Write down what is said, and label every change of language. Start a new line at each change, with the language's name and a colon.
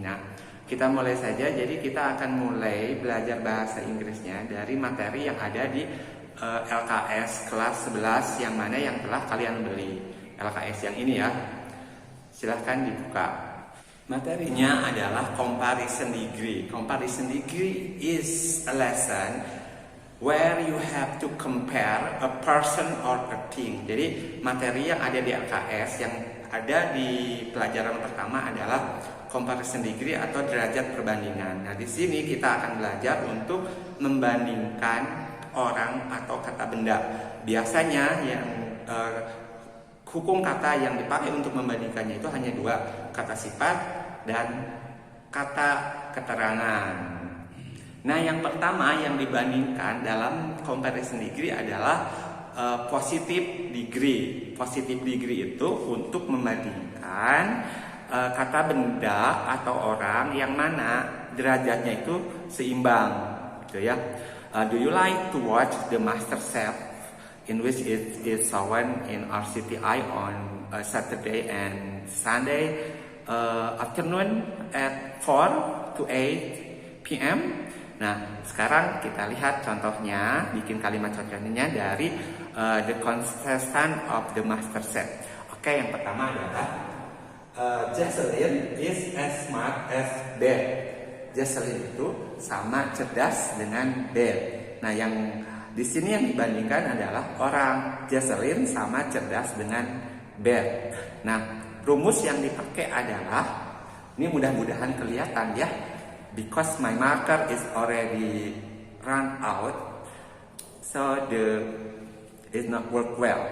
Indonesian: Nah, kita mulai saja. Jadi kita akan mulai belajar bahasa Inggrisnya dari materi yang ada di LKS kelas 11 yang mana yang telah kalian beli. LKS yang ini ya. Silahkan dibuka. Materinya adalah comparison degree.
English: Comparison degree is a lesson where you have to compare a person or a thing.
Indonesian: Jadi materi yang ada di LKS yang ada di pelajaran pertama adalah comparison degree atau derajat perbandingan. Nah, di sini kita akan belajar untuk membandingkan orang atau kata benda. Biasanya yang hukum kata yang dipakai untuk membandingkannya itu hanya dua, kata sifat dan kata keterangan. Nah, yang pertama yang dibandingkan dalam comparison degree adalah positive degree. Positive degree itu untuk membandingkan kata benda atau orang yang mana derajatnya itu seimbang, gitu ya.
English: Do you like to watch the Master Chef, in which it is shown in RCTI on Saturday and Sunday afternoon at 4 to 8 p.m.
Indonesian: Nah, sekarang kita lihat contohnya, bikin kalimat contohnya dari
English: the contestant of the Master Chef.
Indonesian: Oke, yang pertama adalah
English: Jesselyn is as smart as Beth.
Indonesian: Jesselyn itu sama cerdas dengan Beth. Nah, yang di sini yang dibandingkan adalah orang. Jesselyn sama cerdas dengan Beth. Nah, rumus yang dipakai adalah, ini mudah-mudahan kelihatan ya.
English: Because my marker is already run out, so it not work well.